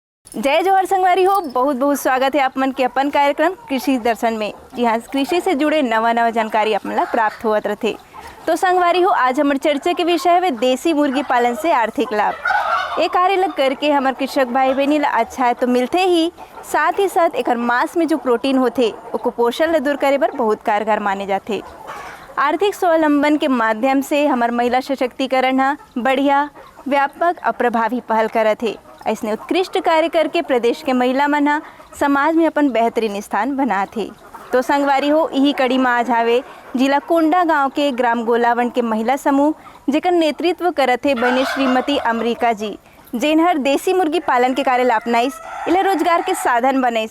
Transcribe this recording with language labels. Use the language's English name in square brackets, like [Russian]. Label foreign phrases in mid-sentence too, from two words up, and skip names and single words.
[Chhattisgarhi] जय जोहर संगवारी हो, बहुत बहुत स्वागत है आप मन के अपन कार्यक्रम कृषि दर्शन में। जी हाँ, कृषि से जुड़े नवा जानकारी अपन ला प्राप्त होत रहते। तो संगवारी हो, आज हमारे चर्चा के विषय है देसी मुर्गी पालन से आर्थिक लाभ। ये कार्य लग करके हमारे कृषक भाई बहनी ला अच्छा है तो मिलते ही साथ एक मांस में जो प्रोटीन होते वो कुपोषण ला दूर करे बर बहुत कारगर माने जाते। आर्थिक स्वावलंबन के माध्यम से हमार महिला सशक्तिकरण हा बढ़िया व्यापक और प्रभावी पहल करत है। ऐसने उत्कृष्ट कार्य करके प्रदेश के महिला मन हा समाज में अपन बेहतरीन स्थान बनाते। तो संगवारी हो, यही कड़ी में आज आवे जिला कोंडा गांव के ग्राम गोलावन के महिला समूह जेकर नेतृत्व करत है बने श्रीमती अमरीका जी, जेनहर देसी मुर्गी पालन के कार्य ला अपनाइस, इला रोजगार के साधन बनइस।